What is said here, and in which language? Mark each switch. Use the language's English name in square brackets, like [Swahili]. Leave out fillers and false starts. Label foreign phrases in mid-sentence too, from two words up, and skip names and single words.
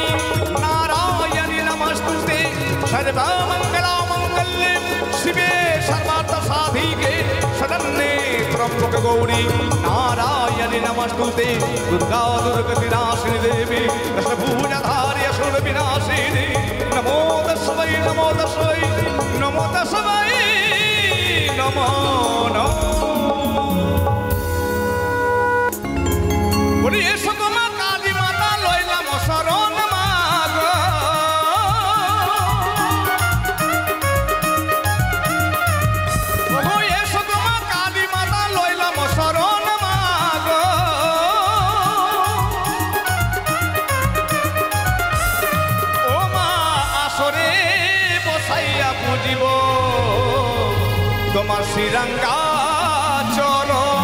[Sanskrit] নারায়ণী নমস্তুতে সর্বমঙ্গলামঙ্গল্যে শিবে সর্বার্থ সাধিকে শরণ্যে ত্র্যম্বকে গৌরী নারায়ণী নমস্তুতে দুর্গা দুর্গতি নাশিনী দেবী দশভুজধারি অসুর বিনাশিনী নমো তস্मै নমো তস্मै নমো তস্मै নমো নমঃ [Bangla] বলি এসো তোমা কালী মাতা লইলাম শরণ মাগো এসো তোমা কালী মাতা লইলাম শরণ মাগো ও মা আসরে বসাইয়া পুজিব তোমার শ্রীরঙ্গা চরণ